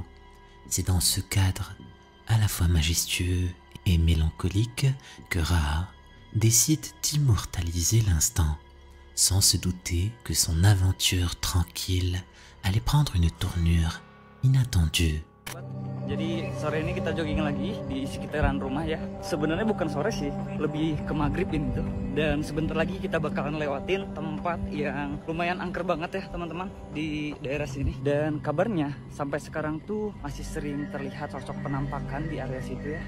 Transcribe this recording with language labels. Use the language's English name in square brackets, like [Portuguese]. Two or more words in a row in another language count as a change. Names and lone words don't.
[French] C'est dans ce cadre, à la fois majestueux et mélancolique, que Raha décide d'immortaliser l'instant, sans se douter que son aventure tranquille allait prendre une tournure inattendue. [Indonesian] Jadi sore ini kita jogging lagi di sekitaran rumah ya. Sebenarnya bukan sore sih, lebih ke maghrib ini tuh. Dan sebentar lagi kita bakalan lewatin tempat yang lumayan angker banget ya teman-teman di daerah sini. Dan kabarnya sampai sekarang tuh masih sering terlihat sosok penampakan di area situ ya.